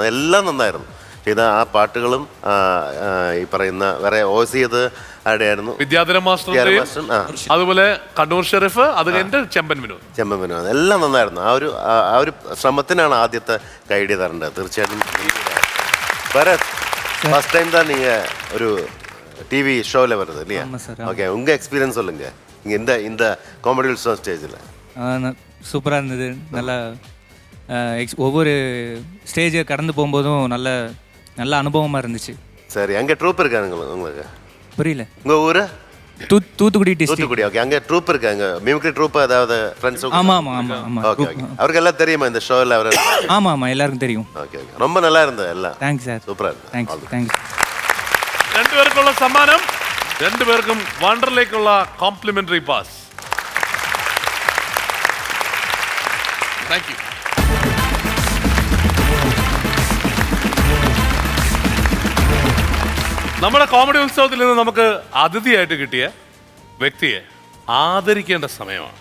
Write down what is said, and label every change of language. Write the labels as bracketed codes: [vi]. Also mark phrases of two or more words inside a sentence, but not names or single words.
[ml] എല്ലാം നന്നായിരുന്നു ചെയ്ത ആ പാട്ടുകളും. ഈ പറയുന്ന വേറെ വോയിസ് ചെയ്ത് ആരുടെയായിരുന്നു? വിദ്യാധരൻ മാസ്റ്റർ, അതുപോലെ കണ്ണൂർ ഷെരീഫ്, അത് കഴിഞ്ഞിട്ട് ചെമ്പൻ വിനോദ്. എല്ലാം നന്നായിരുന്നു. ആ ഒരു ശ്രമത്തിനാണ് ആദ്യത്തെ കൈഡി തരേണ്ടത്. [ta] തീർച്ചയായിട്ടും [en] first time [ta] தான் நீங்க ஒரு டிவி ஷோல வருது இல்லையா? ஓகே, உங்க எக்ஸ்பீரியன்ஸ் சொல்லுங்க இங்க இந்த காமெடி உற்சவம் ஸ்டேஜ்ல. சூப்பராக இருந்தது. நல்ல ஒவ்வொரு ஸ்டேஜை கடந்து போகும்போதும் நல்ல அனுபவமாக இருந்துச்சு. சரி, அங்கே ட்ரூப் இருக்காங்க உங்களுக்கு? புரியல. உங்கள் ஊர்? தூத்துக்குடி டிஸ்ட்ரிக்ட். தூத்துக்குடி. ஓகே, அங்கே ட்ரூப் இருக்காங்க, [en] mimicry troupe [ta] ஏதாவது ஃப்ரெண்ட்ஸ்? ஆமாம். ஓகே, அவருக்கு எல்லாம் தெரியுமா இந்த ஷோவில்? அவர் ஆமாம், எல்லாருக்கும் தெரியும். ஓகே, ரொம்ப நல்லா இருந்தது எல்லாம். [en] thanks sir. [ta] சூப்பராக இருந்தது. தேங்க்ஸ். [ml] രണ്ടുപേർക്കുള്ള സമ്മാനം, രണ്ടുപേർക്കും വണ്ടർലേക്കുള്ള [en] complimentary pass. thank you. [ml] നമ്മുടെ കോമഡി ഉത്സവത്തിൽ നിന്ന് നമുക്ക് അതിഥിയായിട്ട് കിട്ടിയ വ്യക്തിയെ ആദരിക്കേണ്ട സമയമാണ്.